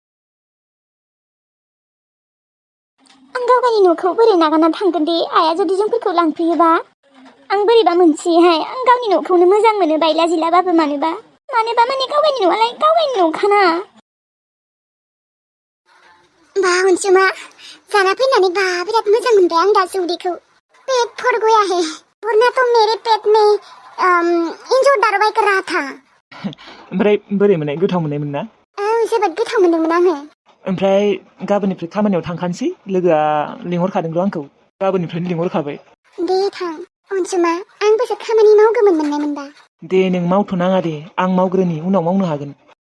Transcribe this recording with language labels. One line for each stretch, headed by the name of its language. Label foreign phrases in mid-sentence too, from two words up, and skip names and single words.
Bodo: आं गावगायनि न'खौ बोरै नागारना थांगोन दे आइया जुदि जोंफोरखौ लांफैयोबा आं बोरैबा मोनसेहाय आं गावनि न'खौनो मोजां मोनो बायला जिलाबाबो माने गावगायनि न'आलाय गावगायनि न'खाना बा अनसुमा जाना फैनानै बा बिराद मोजां मोनबाय आं दा उदैखौ
Hindi: पेट भर गया है वरना तो मेरे पेट में एन्जर दारबाय कर रहा था
Bodo: ओमफ्राय बोरै मोननाय गोथाव मोननायमोन ना औ जोबोद गोथाव मोनदोंमोन आङो ओमफ्राय गाबोननिफ्राय खामानियाव थांखानोसै लोगोआ लिंहरखादोंल' आंखौ गाबोननिफ्रायनो लिंहरखाबाय दे थां अनसुमा आंबोसो खामानि मावगौमोन मोननायमोनबा दे नों मावथ'नाङा दे आं मावग्रोनि उनाव मावनो हागोन